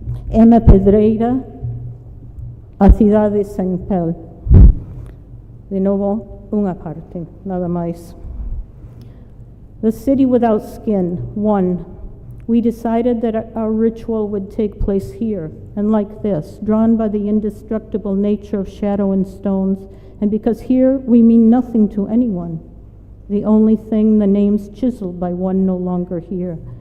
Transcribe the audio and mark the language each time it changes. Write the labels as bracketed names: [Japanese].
[Galician] Emma Pedreira, A Cidade Sem Pel. De novo, unha parte, nada mais. [English] The city without skin, 1. We decided that our ritual would take place here, and like this, drawn by the indestructible nature of shadow and stones, and because here we mean nothing to anyone. The only thing, the names chiseled by one no longer here.